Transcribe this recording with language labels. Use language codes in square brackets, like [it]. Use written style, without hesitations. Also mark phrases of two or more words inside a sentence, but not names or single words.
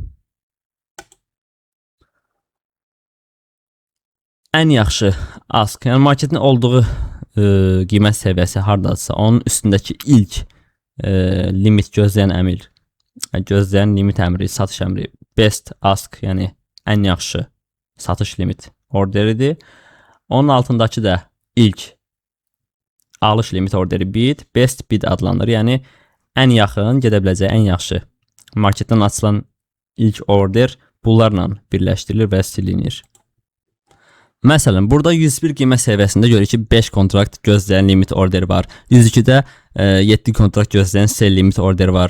[az] Ən yaxşı ask, yəni marketin olduğu qiymət səviyyəsi hardadırsa, onun üstündəki ilk limit gözləyən əmr, gözləyən limit əmri, satış əmri [en] best ask, [az] yəni ən yaxşı satış limit orderidir. Onun altındakı da ilk alış limit orderi bid, [en] best bid [az] adlanır. Yəni ən yaxın gedə biləcəyi ən yaxşı marketdən açılan ilk order bunlarla birləşdirilir və silinir. Məsələn, burada 101 qiymət səviyyəsində görürük ki, 5 kontrakt gözləyən limit orderi var. 102-də 7 kontrakt gözləyən [en] sell limit [az] orderi var.